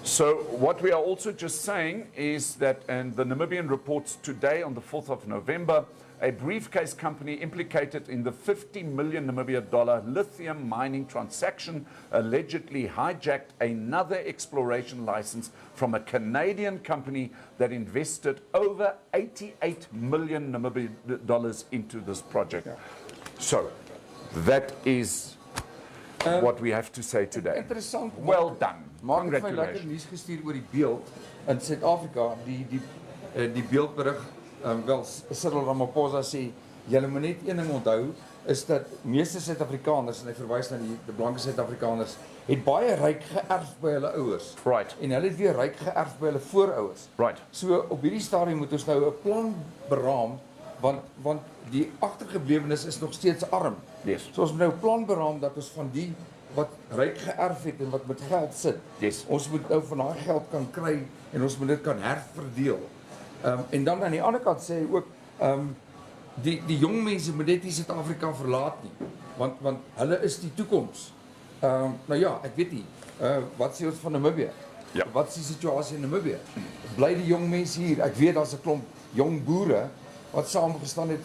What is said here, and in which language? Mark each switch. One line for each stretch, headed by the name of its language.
English: So what we are also just saying is that, and the Namibian reports today on the 4th of November, a briefcase company implicated in the 50 million Namibia dollar lithium mining transaction allegedly hijacked another exploration license from a Canadian company that invested over 88 million Namibia dollars into this project. So that is what we have to say today.
Afrikaans: Interessant.
English: Well done.
Afrikaans: Maar ek het my lekker
English: Congratulations.
Afrikaans: nuus gestuur oor die beeld in Suid-Afrika, die beeldberig. Wel, Cyril Ramaphosa sê, julle moet net een ding onthou, is dat meeste Suid-Afrikaners, en hy verwys na die blanke Suid-Afrikaners, het baie ryk geërf by hulle ouers.
English: Right.
Afrikaans: En hulle het weer ryk geërf by hulle voorouers.
English: Right.
Afrikaans: So op hierdie stadium moet ons nou 'n plan beraam, want die agtergeblewenes is nog steeds arm.
English: Yes.
Afrikaans: So ons moet nou 'n plan beraam dat ons van die wat ryk geërf het en wat met geld sit,
English: Yes.
Afrikaans: ons moet nou van daai geld kan kry en ons moet dit kan herverdeel. En dan aan die ander kant sê hy ook, die jong mense moet net nie Suid-Afrika verlaat nie, want hulle is die toekoms. Nou ja, ek weet nie, wat sê ons van Namibië? Ja. Wat is die situasie in Namibië? Bly die jong mense hier? Ek weet daar's 'n klomp jong boere wat saamgestaan het.